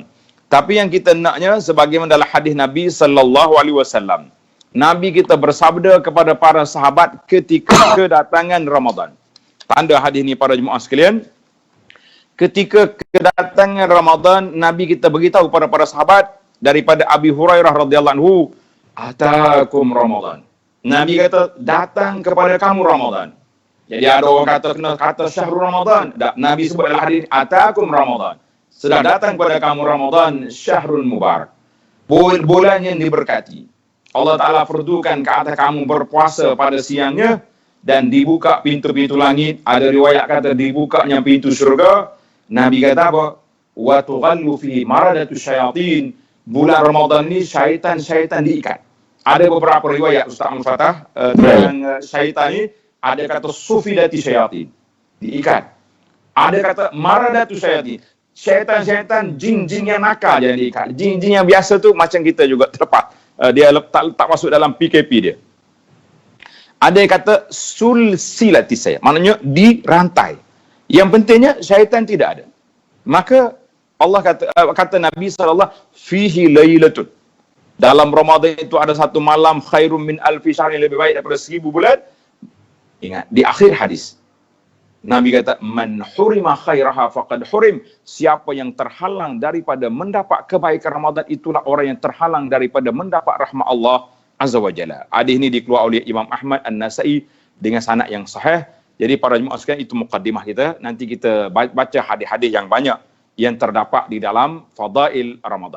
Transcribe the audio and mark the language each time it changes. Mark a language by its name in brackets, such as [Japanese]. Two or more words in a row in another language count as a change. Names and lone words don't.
[Malay] Tapi yang kita naknya sebagaimana dalam hadis Nabi SAW. Nabi kita bersabda kepada para sahabat ketika kedatangan Ramadan. Tanda hadis ni para jemaah sekalian. Ketika kedatangan Ramadan, Nabi kita beritahu kepada para sahabat daripada Abi Hurairah [Arabic] رضي الله عنه, أتاكم رمضان. [Malay] Nabi kata datang kepada kamu Ramadan. Jadi ada orang kata [Arabic] شهر رمضان. [Malay] Nabi sebut dalam hadis [Arabic] أتاكم رمضان. [Malay] Sedang datang kepada kamu Ramadan, [Arabic] شهر مبارك. [Malay] Bulan yang diberkati. Allah Ta'ala fardukan ke atas kamu berpuasa pada siangnya dan dibuka pintu-pintu langit. Ada riwayat kata dibukanya pintu syurga. Nabi kata apa? [Arabic] وتغل فيه مردة الشياطين. [Malay] Bulan Ramadan ni syaitan-syaitan diikat. Ada beberapa riwayat Ustaz Abdul Fattah tentang syaitan ni. Ada kata [Arabic] صفدت الشياطين. [Malay] Diikat. Ada kata [Arabic] مردة الشياطين. [Malay] Syaitan-syaitan, jin-jin yang nakal yang diikat. Jin-jin yang biasa tu macam kita juga terlepas. Dia tak masuk dalam PKP dia. Ada yang kata [Arabic] سلسلت الشيطان. [Malay] Maknanya dirantai. Yang pentingnya syaitan tidak ada. Maka Allah kata Nabi SAW, [Arabic] فيه ليلة. [Malay] Dalam Ramadan itu ada satu malam [Arabic] خير من ألف شهر, [Malay] lebih baik daripada 1000 bulan. Ingat, di akhir hadis. Nabi kata, [Arabic] من حرم خيرها فقد حرم. [Malay] Siapa yang terhalang daripada mendapat kebaikan Ramadan, itulah orang yang terhalang daripada mendapat rahmat Allah [Arabic] عز وجل. [Malay] Hadis ini dikeluarkan oleh Imam Ahmad An-Nasai dengan sanad yang sahih. Jadi para jemaah sekalian, itu mukaddimah kita. Nanti kita baca hadis-hadis yang banyak yang terdapat di dalam Fadail Ramadan.